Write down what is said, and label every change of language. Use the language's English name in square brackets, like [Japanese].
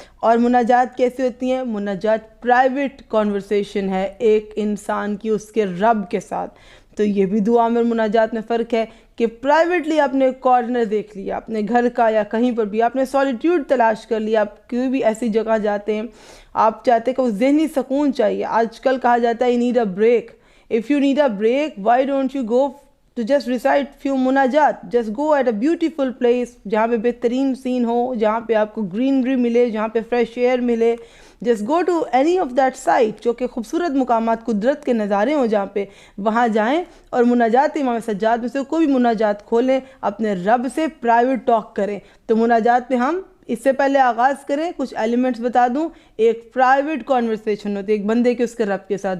[Urdu] اور مناجات کیسے ہوتی ہیں؟ مناجات پرائیویٹ کانورسیشن ہے ایک انسان کی اس کے رب کے ساتھ. تو یہ بھی دعا میں مناجات میں فرق ہے کہ پرائیویٹلی آپ نے کارنر دیکھ لیا اپنے گھر کا یا کہیں پر بھی، آپ نے سولیٹیوڈ تلاش کر لیا. آپ کوئی بھی ایسی جگہ جاتے ہیں، آپ چاہتے ہیں کہ وہ ذہنی سکون چاہیے. آج کل کہا جاتا ہے [English] you need a break. If you need a break, why don't you go to just recite few مناجات؟ just go at a beautiful place [Urdu] جہاں پہ بہترین سین ہو، جہاں پہ آپ کو گرینری ملے، جہاں پہ فریش ایئر ملے. [English] just go to any of that site [Urdu] جو کہ خوبصورت مقامات، قدرت کے نظارے ہوں جہاں پہ، وہاں جائیں اور مناجات امام سجاد میں سے کوئی بھی مناجات کھولیں، اپنے رب سے پرائیویٹ ٹاک کریں. تو مناجات میں ہم اس سے پہلے آغاز کریں، کچھ ایلیمنٹس بتا دوں. ایک پرائیویٹ کانورسیشن ہوتی ہے ایک بندے کے اس کے رب کے ساتھ.